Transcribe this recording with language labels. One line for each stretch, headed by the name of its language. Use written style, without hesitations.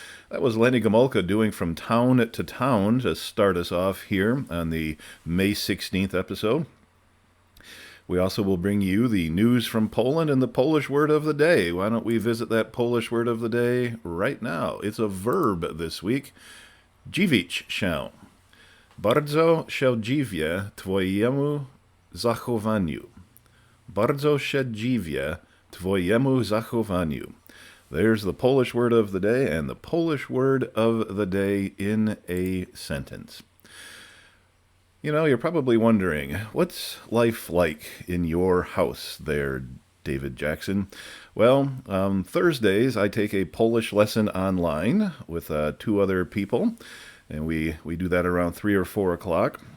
English: That was Lenny Gomulka doing From Town to Town to start us off here on the May 16th episode. We also will bring you the news from Poland and the Polish word of the day. Why don't we visit that Polish word of the day right now? It's a verb this week.
Polish: Dziwić się. Bardzo się dziwię twojemu zachowaniu. Bardzo się dziwię twojemu zachowaniu.
English: There's the Polish word of the day and the Polish word of the day in a sentence. You know, you're probably wondering, what's life like in your house there, David Jackson? Well, Thursdays I take a Polish lesson online with two other people, and we do that around 3 or 4 o'clock.